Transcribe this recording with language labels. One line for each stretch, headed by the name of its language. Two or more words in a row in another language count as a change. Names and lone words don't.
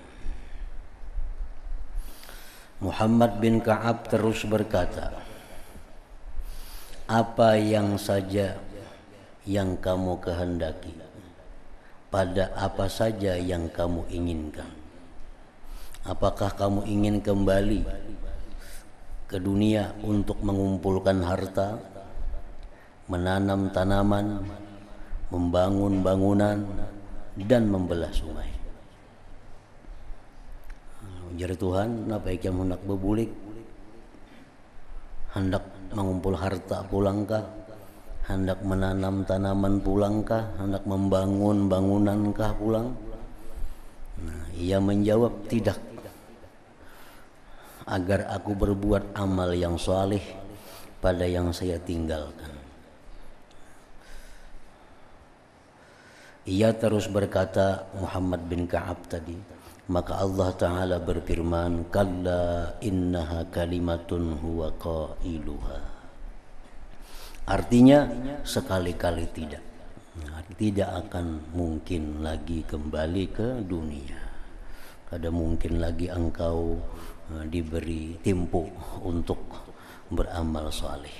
Indonesian: Muhammad bin Ka'ab terus berkata, apa yang saja yang kamu kehendaki, pada apa saja yang kamu inginkan. Apakah kamu ingin kembali ke dunia untuk mengumpulkan harta, menanam tanaman, membangun bangunan, dan membelah sungai?
Banjar: Ujar Tuhan, napa ikan hendak bebulik, hendak mengumpul harta pulangkah? Hendak menanam tanaman pulangkah? Hendak membangun bangunankah pulang? Nah,
Indonesian: ia menjawab, tidak. Agar aku berbuat amal yang saleh pada yang saya tinggalkan. Ia terus berkata, Muhammad bin Ka'ab tadi, maka Allah Ta'ala berfirman,
Arabic: kalla innaha kalimatun huwa qailuha.
Indonesian: Artinya sekali-kali tidak. Tidak akan mungkin lagi kembali ke dunia.
Banjar: Kada mungkin lagi engkau diberi tempo untuk beramal saleh.